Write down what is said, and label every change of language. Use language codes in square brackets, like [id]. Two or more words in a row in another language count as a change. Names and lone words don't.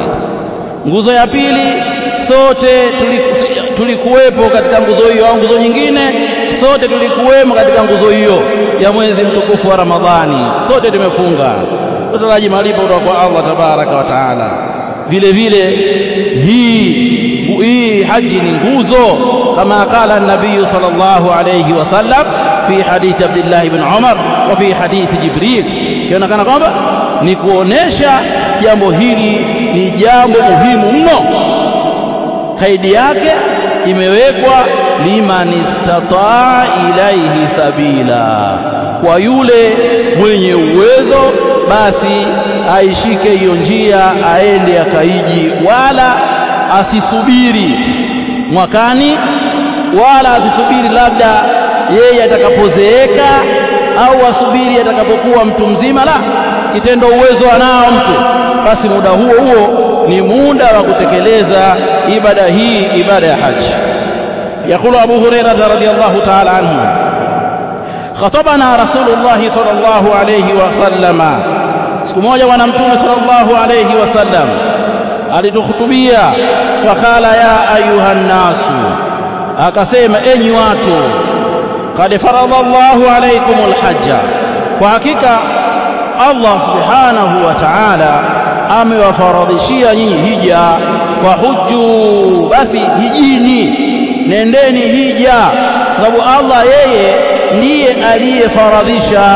[sw] Nguzo ya pili sote tulikuwepo katika nguzo hiyo, au nguzo nyingine sote tulikuwemo katika nguzo hiyo ya mwezi mtukufu wa Ramadhani, sote tumefunga, tutaraji malipo kutoka kwa Allah [ar] تبارك وتعالى. [sw] Vile vile hii haji ni nguzo, kama [ar] قال النبي صلى الله عليه وسلم في حديث عبد الله بن عمر وفي حديث جبريل, [sw] kionekana kwamba ni kuonesha jambo hili ni jambo muhimu mno. Kaidi yake imewekwa [ar] لمن استطاع إليه سبيلا, [sw] kwa yule mwenye uwezo basi aishike hiyo njia, aende akaiji, wala asisubiri mwakani, wala asisubiri labda yeye atakapozeeka au asubiri atakapokuwa mtu mzima. La, kitendo uwezo anao mtu, basi muda huo ni muda wa kutekeleza ibada hii, ibada ya haji. [ar] يقول أبو هريرة رضي الله تعالى عنه: خطبنا رسول الله صلى الله عليه وسلم. [sw] siku moja bwana mtume [ar] صلى الله عليه وسلم [sw] alitukhutubia, [ar] فقال يا أيها الناس, [sw] akasema enyi watu, [ar] قد فرض الله عليكم الحج, [sw] kwa hakika Allah [ar] سبحانه وتعالى [sw] amewafaradhishia nyinyi hija. Fahujju, basi hijini, nendeni hija, sababu Allah yeye ndiye aliyefaradhisha.